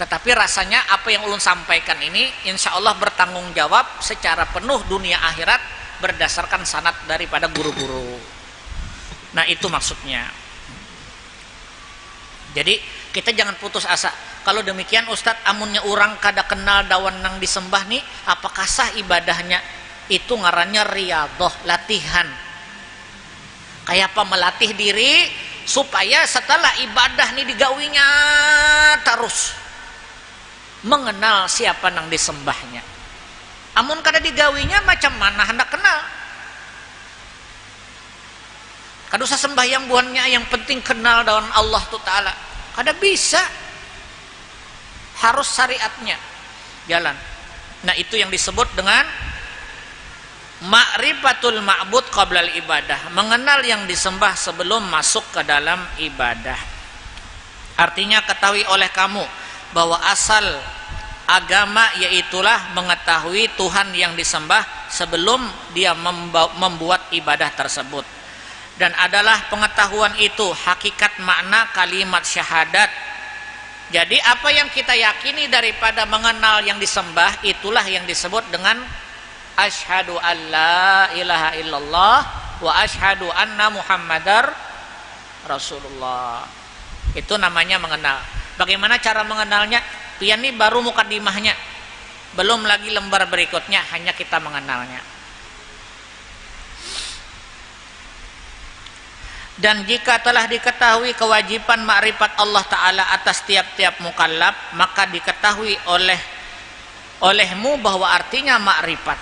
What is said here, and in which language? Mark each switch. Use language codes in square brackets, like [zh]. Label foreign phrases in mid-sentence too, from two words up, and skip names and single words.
[id] Tetapi rasanya apa yang ulun sampaikan ini [ar] إن شاء الله [id] bertanggung jawab secara penuh dunia akhirat berdasarkan sanad daripada guru-guru. Nah itu maksudnya. Jadi kita jangan putus asa. Kalau demikian Ustadz, [bjn] amunnya orang kada kenal dawan nang disembah nih, apakah sah ibadahnya? Itu ngarannya riyadhah, latihan. Kayak apa melatih diri supaya setelah ibadah nih digawinya terus mengenal siapa nang disembahnya. Amun kada digawinya macam mana hendak kenal? Kada usah sembahyang buannya, yang penting kenal dengan Allah Ta'ala. Kada bisa. [id] Harus syariatnya jalan. Nah itu yang disebut dengan [ar] معرفة المعبود قبل العبادة, [id] mengenal yang disembah sebelum masuk ke dalam ibadah. Artinya ketahui oleh kamu bahwa asal agama yaitulah mengetahui Tuhan yang disembah sebelum dia membuat ibadah tersebut, dan adalah pengetahuan itu hakikat makna kalimat syahadat. Jadi apa yang kita yakini daripada mengenal yang disembah itulah yang disebut dengan [ar] أشهد أن لا إله إلا الله وأشهد أن محمدا رسول الله. [id] Itu namanya mengenal. Bagaimana cara mengenalnya? Pian ini baru mukadimahnya, belum lagi lembar berikutnya, hanya kita mengenalnya. Dan jika telah diketahui kewajiban makrifat Allah Ta'ala atas tiap-tiap mukallaf, maka diketahui olehmu bahwa artinya makrifat.